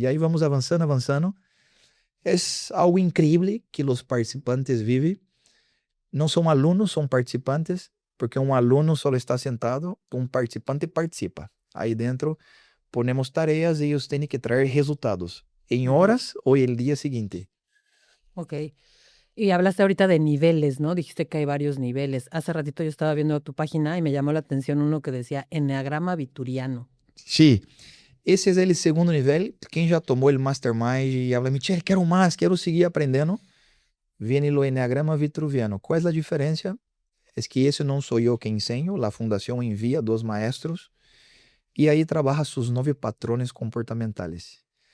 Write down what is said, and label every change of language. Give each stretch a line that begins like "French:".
Portuguese: E aí vamos avançando, avançando. É algo incrível que os participantes vivem. Não são alunos, são participantes, porque um aluno só está sentado, um participante participa. Aí dentro ponemos tarefas e eles têm que trazer resultados em horas ou el dia seguinte. Ok.
Spanish: Y hablaste ahorita de niveles, ¿no? Dijiste que hay varios niveles. Hace ratito yo estaba viendo tu página y me llamó la atención uno que decía Enneagrama Vituriano.
Portuguese: Sim, esse é o segundo nível. Quem já tomou o Mastermind e fala, Michel, quero mais, quero seguir aprendendo, vem o Enneagrama Vitruviano. Qual é a diferença? É que esse não sou eu que ensino, a fundação envia 2 maestros e aí trabalha seus 9 patrones comportamentais.